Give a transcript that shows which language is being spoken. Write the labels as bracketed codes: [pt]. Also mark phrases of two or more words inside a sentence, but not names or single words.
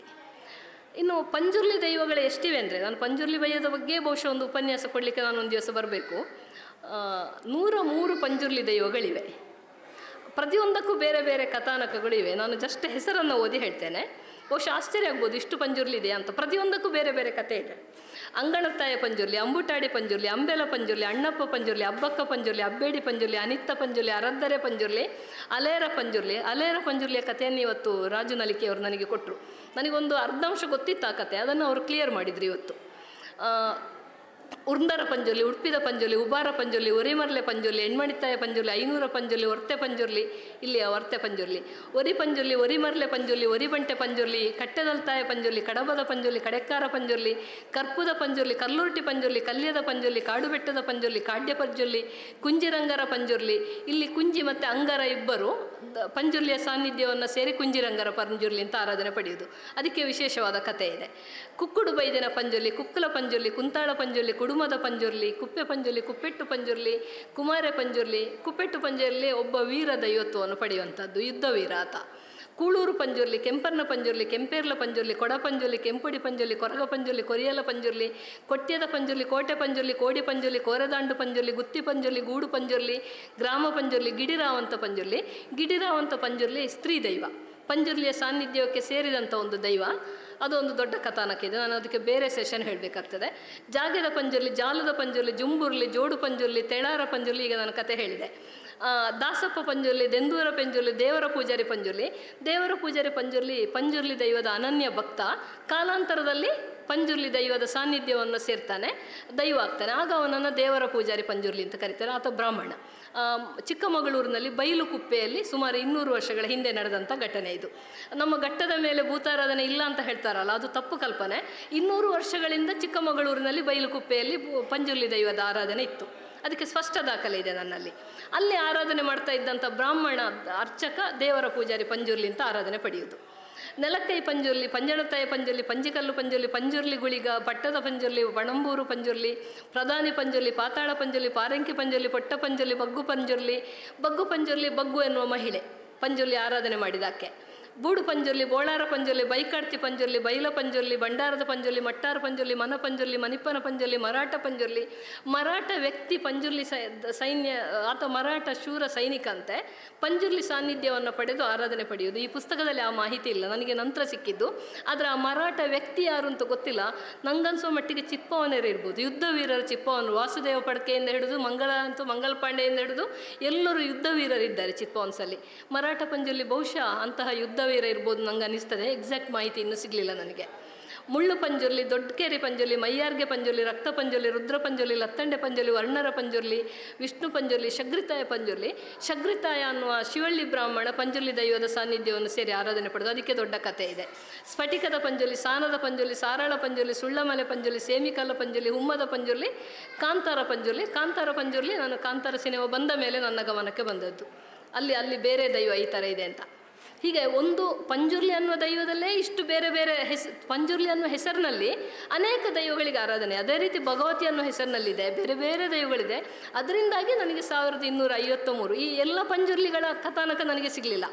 [kn] ಇನ್ನು ಪಂಜುರ್ಲಿ ದೈವಗಳು ಎಷ್ಟಿವೆ ಅಂದರೆ, ನಾನು ಪಂಜುರ್ಲಿ ಬಯ್ಯದ ಬಗ್ಗೆ ಬಹುಶಃ ಒಂದು ಉಪನ್ಯಾಸ ಕೊಡಲಿಕ್ಕೆ ನಾನು ಒಂದು ದಿವಸ ಬರಬೇಕು. 103 ಪಂಜುರ್ಲಿ ದೈವಗಳಿವೆ. ಪ್ರತಿಯೊಂದಕ್ಕೂ ಬೇರೆ ಬೇರೆ ಕಥಾನಕಗಳಿವೆ. ನಾನು ಜಸ್ಟ್ ಹೆಸರನ್ನು ಓದಿ ಹೇಳ್ತೇನೆ. ಬಹುಶಃ ಆಶ್ಚರ್ಯ ಆಗ್ಬೋದು ಇಷ್ಟು ಪಂಜುರ್ಲಿ ಇದೆ ಅಂತ. ಪ್ರತಿಯೊಂದಕ್ಕೂ ಬೇರೆ ಬೇರೆ ಕಥೆ ಇದೆ. ಅಂಗಣತ್ತಾಯ ಪಂಜುರ್ಲಿ, ಅಂಬುಟಾಡಿ ಪಂಜುರ್ಲಿ, ಅಂಬೆಲ ಪಂಜುರ್ಲಿ, ಅಣ್ಣಪ್ಪ ಪಂಜುರ್ಲಿ, ಅಬ್ಬಕ್ಕ ಪಂಜುರ್ಲಿ, ಅಬ್ಬೇಡಿ ಪಂಜುರ್ಲಿ, ಅನಿತ್ತ ಪಂಜುರ್ಲಿ, ಅರದ್ದರೆ ಪಂಜುರ್ಲಿ, ಅಲೇರ ಪಂಜುರ್ಲಿ. ಅಲೇರ ಪಂಜುರ್ಲಿಯ ಕಥೆಯನ್ನು ಇವತ್ತು ರಾಜು ನಲಿಕೆ ಅವರು ನನಗೆ ಕೊಟ್ಟರು. ನನಗೊಂದು ಅರ್ಧಾಂಶ ಗೊತ್ತಿತ್ತು ಆ ಕಥೆ, ಅದನ್ನು ಅವರು ಕ್ಲಿಯರ್ ಮಾಡಿದರು ಇವತ್ತು. ಉರ್ಂದರ ಪಂಜುರ್ಲಿ, ಉಡುಪಿದ ಪಂಜುರ್ಲಿ, ಉಬಾರ ಪಂಜುರ್ಲಿ, ಒರಿಮರ್ಲೆ ಪಂಜುರ್ಲಿ, ಎಣ್ಮಣಿತ್ತಾಯ ಪಂಜುರ್ಲಿ, 500 ಪಂಜುರ್ಲಿ, ಒರ್ತೆ ಪಂಜುರ್ಲಿ, ಇಲ್ಲಿಯ ವರ್ತೆ ಪಂಜುರ್ಲಿ, ಒರಿ ಪಂಜುರ್ಲಿ, ಒರಿಮರ್ಲೆ ಪಂಜುರ್ಲಿ, ಒರಿಬಂಟೆ ಪಂಜುರ್ಲಿ, ಕಟ್ಟೆದಲ್ತಾಯ ಪಂಜುರ್ಲಿ, ಕಡಬದ ಪಂಜುರ್ಲಿ, ಕಡೆಕ್ಕಾರ ಪಂಜುರ್ಲಿ, ಕರ್ಪುದ ಪಂಜುರ್ಲಿ, ಕಲ್ಲುರ್ಟಿ ಪಂಜುರ್ಲಿ, ಕಲ್ಯದ ಪಂಜುರ್ಲಿ, ಕಾಡುಬೆಟ್ಟದ ಪಂಜುರ್ಲಿ, ಕಾಡ್ಯ ಪಂಜುರ್ಲಿ, ಕುಂಜಿರಂಗರ ಪಂಜುರ್ಲಿ. ಇಲ್ಲಿ ಕುಂಜಿ ಮತ್ತು ಅಂಗರ ಇಬ್ಬರು ಪಂಜುರ್ಲಿಯ ಸಾನ್ನಿಧ್ಯವನ್ನು ಸೇರಿ ಕುಂಜಿರಂಗರ ಪಂಜುರ್ಲಿ ಅಂತ ಆರಾಧನೆ ಪಡೆಯುವುದು. ಅದಕ್ಕೆ ವಿಶೇಷವಾದ ಕಥೆ ಇದೆ. ಕುಕ್ಕುಡು ಬೈದಿನ ಪಂಜುರ್ಲಿ, ಕುಕ್ಕಲ ಪಂಜುರ್ಲಿ, ಕುಂತಾಳ ಪಂಜುರ್ಲಿ, ಕುಡುಮದ ಪಂಜುರ್ಲಿ, ಕುಪ್ಪೆ ಪಂಜುರ್ಲಿ, ಕುಪ್ಪೆಟ್ಟು ಪಂಜುರ್ಲಿ, ಕುಮಾರ ಪಂಜುರ್ಲಿ. ಕುಪ್ಪೆಟ್ಟು ಪಂಜುರ್ಲಿ ಒಬ್ಬ ವೀರ ದೈವತ್ವವನ್ನು ಪಡೆಯುವಂಥದ್ದು, ಯುದ್ಧ ವೀರ ಆತ. ಕೂಳೂರು ಪಂಜುರ್ಲಿ, ಕೆಂಪರ್ನ ಪಂಜುರ್ಲಿ, ಕೆಂಪೇರ್ಲ ಪಂಜುರ್ಲಿ, ಕೊಡ ಪಂಜುರ್ಲಿ, ಕೆಂಪುಡಿ ಪಂಜುರ್ಲಿ, ಕೊರಗ ಪಂಜುರ್ಲಿ, ಕೊರಿಯಲ ಪಂಜುರ್ಲಿ, ಕೊಟ್ಯದ ಪಂಜುರ್ಲಿ, ಕೋಟೆ ಪಂಜುರ್ಲಿ, ಕೋಡಿ ಪಂಜುರ್ಲಿ, ಕೋರೆದಾಂಡು ಪಂಜುರ್ಲಿ, ಗುತ್ತಿ ಪಂಜುರ್ಲಿ, ಗೂಡು ಪಂಜುರ್ಲಿ, ಗ್ರಾಮ ಪಂಜುರ್ಲಿ, ಗಿಡಿರಾವಂತ ಪಂಜುರ್ಲಿ. ಗಿಡಿರಾವಂತ ಪಂಜುರ್ಲಿ ಸ್ತ್ರೀ ದೈವ, ಪಂಜುರ್ಲಿಯ ಸಾನ್ನಿಧ್ಯಕ್ಕೆ ಸೇರಿದಂಥ ಒಂದು ದೈವ. ಅದೊಂದು ದೊಡ್ಡ ಕಥಾನಕ ಇದೆ, ನಾನು ಅದಕ್ಕೆ ಬೇರೆ ಸೆಷನ್ ಹೇಳಬೇಕಾಗ್ತದೆ. ಜಾಗದ ಪಂಜುರ್ಲಿ, ಜಾಲದ ಪಂಜುರ್ಲಿ, ಜುಂಬುರ್ಲಿ, ಜೋಡು ಪಂಜುರ್ಲಿ, ತೆಳಾರ ಪಂಜುರ್ಲಿ, ಈಗ ನಾನು ಕತೆ ಹೇಳಿದೆ. ದಾಸಪ್ಪ ಪಂಜುರ್ಲಿ, ದೆಂದೂರ ಪಂಜುರ್ಲಿ, ದೇವರ ಪೂಜಾರಿ ಪಂಜುರ್ಲಿ. ದೇವರ ಪೂಜಾರಿ ಪಂಜುರ್ಲಿ ದೈವದ ಅನನ್ಯ ಭಕ್ತ. ಕಾಲಾಂತರದಲ್ಲಿ ಪಂಜುರ್ಲಿ ದೈವದ ಸಾನ್ನಿಧ್ಯವನ್ನು ಸೇರ್ತಾನೆ, ದೈವ ಆಗ್ತಾನೆ. ಆಗ ಅವನನ್ನು ದೇವರ ಪೂಜಾರಿ ಪಂಜುರ್ಲಿ ಅಂತ ಕರೀತಾರೆ. ಆತ ಬ್ರಾಹ್ಮಣ. ಚಿಕ್ಕಮಗಳೂರಿನಲ್ಲಿ ಬೈಲು ಕುಪ್ಪೆಯಲ್ಲಿ ಸುಮಾರು 200 ವರ್ಷಗಳ ಹಿಂದೆ ನಡೆದಂಥ ಘಟನೆ ಇದು. ನಮ್ಮ ಘಟ್ಟದ ಮೇಲೆ ಭೂತಾರಾಧನೆ ಇಲ್ಲ ಅಂತ ಹೇಳ್ತಾರಲ್ಲ, ಅದು ತಪ್ಪು ಕಲ್ಪನೆ. 200 ವರ್ಷಗಳಿಂದ ಚಿಕ್ಕಮಗಳೂರಿನಲ್ಲಿ ಬೈಲು ಕುಪ್ಪೆಯಲ್ಲಿ ಪಂಜುರ್ಲಿ ದೈವದ ಆರಾಧನೆ ಇತ್ತು. ಅದಕ್ಕೆ ಸ್ಪಷ್ಟ ದಾಖಲೆ ಇದೆ ನನ್ನಲ್ಲಿ. ಅಲ್ಲಿ ಆರಾಧನೆ ಮಾಡ್ತಾ ಇದ್ದಂಥ ಬ್ರಾಹ್ಮಣ ಅರ್ಚಕ ದೇವರ ಪೂಜಾರಿ ಪಂಜುರ್ಲಿ ಅಂತ ಆರಾಧನೆ ಪಡೆಯುವುದು. ನೆಲಕ್ಕೈ ಪಂಜುರ್ಲಿ, ಪಂಜಣತಾಯ ಪಂಜುರ್ಲಿ, ಪಂಜಿಕಲ್ಲು ಪಂಜುರ್ಲಿ, ಪಂಜುರ್ಲಿ ಗುಳಿಗ, ಪಟ್ಟದ ಪಂಜುರ್ಲಿ, ಬಣಂಬೂರು ಪಂಜುರ್ಲಿ, ಪ್ರಧಾನಿ ಪಂಜುರ್ಲಿ, ಪಾತಾಳ ಪಂಜುರ್ಲಿ, ಪಾರಂಕಿ ಪಂಜುರ್ಲಿ, ಪೊಟ್ಟ ಪಂಜುರ್ಲಿ, ಬಗ್ಗು ಪಂಜುರ್ಲಿ. ಬಗ್ಗು ಎನ್ನುವ ಮಹಿಳೆ ಪಂಜುರ್ಲಿ ಆರಾಧನೆ ಮಾಡಿದಾಕೆ. ಬೂಡು ಪಂಜುರ್ಲಿ, ಬೋಳಾರ ಪಂಜುರ್ಲಿ, ಬೈಕಾಡ್ತಿ ಪಂಜುರ್ಲಿ, ಬೈಲ ಪಂಜುರ್ಲಿ, ಬಂಡಾರದ ಪಂಜುರ್ಲಿ, ಮಟ್ಟಾರ ಪಂಜುರ್ಲಿ, ಮನ ಪಂಜುರ್ಲಿ, ಮನಿಪ್ಪನ ಪಂಜುರ್ಲಿ, ಮರಾಠ ಪಂಜುರ್ಲಿ. ಮರಾಠ ವ್ಯಕ್ತಿ ಪಂಜುರ್ಲಿ ಸೈನ್ಯ, ಆತ ಮರಾಠ ಶೂರ ಸೈನಿಕ ಅಂತೆ. ಪಂಜುರ್ಲಿ ಸಾನ್ನಿಧ್ಯವನ್ನು ಪಡೆದು ಆರಾಧನೆ ಪಡೆಯುವುದು. ಈ ಪುಸ್ತಕದಲ್ಲಿ ಆ ಮಾಹಿತಿ ಇಲ್ಲ, ನನಗೆ ನಂತರ ಸಿಕ್ಕಿದ್ದು. ಆದರೆ ಆ ಮರಾಠ ವ್ಯಕ್ತಿ ಯಾರು ಅಂತ ಗೊತ್ತಿಲ್ಲ. ನಂಗನ್ಸೋ ಮಟ್ಟಿಗೆ ಚಿಪ್ಪವನೇರು ಇರ್ಬೋದು, ಯುದ್ಧ ವೀರರ ಚಿಪ್ಪವನು. ವಾಸುದೇವ ಪಡ್ಕೆಯಿಂದ ಹಿಡಿದು ಮಂಗಲ ಪಾಂಡೆಯಿಂದ ಹಿಡಿದು ಎಲ್ಲರೂ ಯುದ್ಧ ವೀರರಿದ್ದಾರೆ ಚಿಪ್ಪವನ್ಸಲ್ಲಿ. ಮರಾಠ ಪಂಜುರ್ಲಿ ಬಹುಶಃ ಅಂತಹ ಯುದ್ಧ ವೀರ ಇರ್ಬೋದು ನಂಗೆ ಅನಿಸ್ತದೆ. ಎಕ್ಸಾಕ್ಟ್ ಮಾಹಿತಿ ಇನ್ನೂ ಸಿಗಲಿಲ್ಲ ನನಗೆ. ಮುಳ್ಳು ಪಂಜುರ್ಲಿ, ದೊಡ್ಡಕೇರಿ ಪಂಜುರ್ಲಿ, ಮೈಯಾರ್ಗೆ ಪಂಜುರ್ಲಿ, ರಕ್ತ ಪಂಜುರ್ಲಿ, ರುದ್ರ ಪಂಜುರ್ಲಿ, ಲತ್ತಂಡೆ ಪಂಜುರ್ಲಿ, ವರ್ಣರ ಪಂಜುರ್ಲಿ, ವಿಷ್ಣು ಪಂಜುರ್ಲಿ, ಶಗ್ರಿತಾಯ ಪಂಜುರ್ಲಿ. ಶಗ್ರಿತಾಯ ಅನ್ನುವ ಶಿವಳ್ಳಿ ಬ್ರಾಹ್ಮಣ ಪಂಜುರ್ಲಿ ದೈವದ ಸಾನ್ನಿಧ್ಯವನ್ನು ಸೇರಿ ಆರಾಧನೆ ಪಡೆದು, ಅದಕ್ಕೆ ದೊಡ್ಡ ಕಥೆ ಇದೆ. ಸ್ಫಟಿಕದ ಪಂಜುರ್ಲಿ, ಸಾನದ ಪಂಜುರ್ಲಿ, ಸಾರಾಳ ಪಂಜುರ್ಲಿ, ಸುಳ್ಳಮಲೆ ಪಂಜುರ್ಲಿ, ಸೇಮಿಕಲ್ಲ ಪಂಜುರ್ಲಿ, ಹುಮ್ಮದ ಪಂಜುರ್ಲಿ, ಕಾಂತಾರ ಪಂಜುರ್ಲಿ. ಕಾಂತಾರ ಪಂಜುರ್ಲಿ ನಾನು ಕಾಂತಾರ ಸಿನಿಮಾ ಬಂದ ಮೇಲೆ ನನ್ನ ಗಮನಕ್ಕೆ ಬಂದದ್ದು. ಅಲ್ಲಿ ಬೇರೆ ದೈವ ಈ ಥರ ಇದೆ ಅಂತ. ಹೀಗೆ ಒಂದು ಪಂಜುರ್ಲಿ ಅನ್ನುವ ದೈವದಲ್ಲೇ ಇಷ್ಟು ಬೇರೆ ಬೇರೆ ಪಂಜುರ್ಲಿ ಅನ್ನುವ ಹೆಸರಿನಲ್ಲಿ ಅನೇಕ ದೈವಗಳಿಗೆ ಆರಾಧನೆ. ಅದೇ ರೀತಿ ಭಗವತಿ ಅನ್ನೋ ಹೆಸರಿನಲ್ಲಿದೆ, ಬೇರೆ ಬೇರೆ ದೈವಗಳಿದೆ. ಅದರಿಂದಾಗಿ ನನಗೆ 1253 ಈ ಎಲ್ಲ ಪಂಜುರ್ಲಿಗಳ ಕಥಾನಕ ನನಗೆ ಸಿಗಲಿಲ್ಲ.